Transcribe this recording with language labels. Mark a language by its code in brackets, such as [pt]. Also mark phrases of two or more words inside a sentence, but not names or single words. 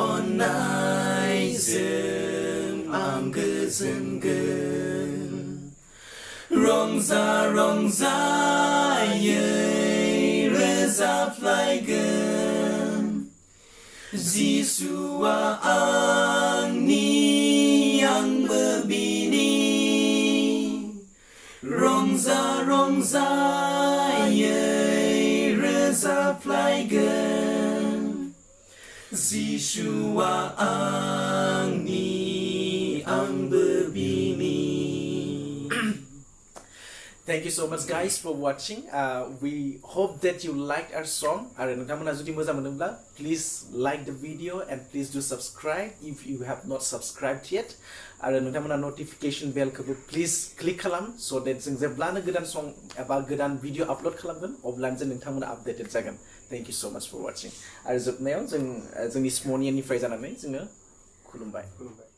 [brx] अननायजों आं गोजोनगोन रंजा रंजायै रोजाबलायगोन जिसुआ आंनि आंबो बिनि रंजा रंजायै रोजाबलायगोन जिसुआ आंनि आंबो बिनि [en] Thank you so much guys for watching. We hope that you liked our song. [brx] Are nongtamona jodi moja monobla [en] please like the video and please do subscribe if you have not subscribed yet. [brx] Are nongtamona [en] notification bell [brx] ko [en] please click [brx] kalam [en] so that [brx] जों जेब्लानो गोदान song एबा गोदान video upload खालामगोन अब्लानो जों नोंथांमोना updated जागोन. [en] Thank you so much for watching. [brx] आरो जोबनायाव जों जोंनि SMYRNIAN निफ्राय जानानै जोङो खुलुमबाय.